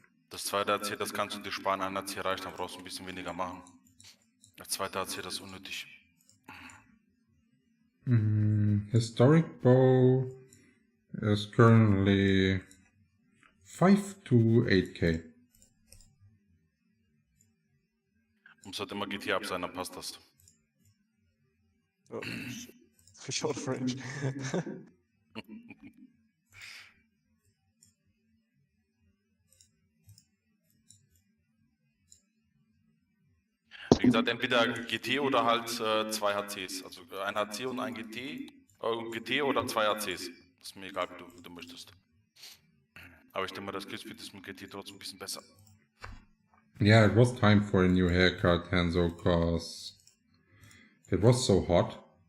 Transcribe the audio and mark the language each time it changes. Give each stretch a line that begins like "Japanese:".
German: das zweite AC, das kannst du dir sparen. Ein AC reicht, dann brauchst du ein bisschen weniger machen. Das zweite AC, das ist unnötig.
English: Historic Bow is currently 5 to 8k.
German: Muss halt immer GT ab sein, dann passt das. Ja.
English: Short of range.
German: Wie gesagt, entweder GT oder halt 2 HCs. Also ein HC und ein GT oder 2 HCs. Das ist mir egal, wie du möchtest. Aber ich denke mal, das Skillspeed ist mit GT trotzdem ein bisschen besser.
English: Yeah, it was time for a new haircut, Hanzo, cause it was so hot.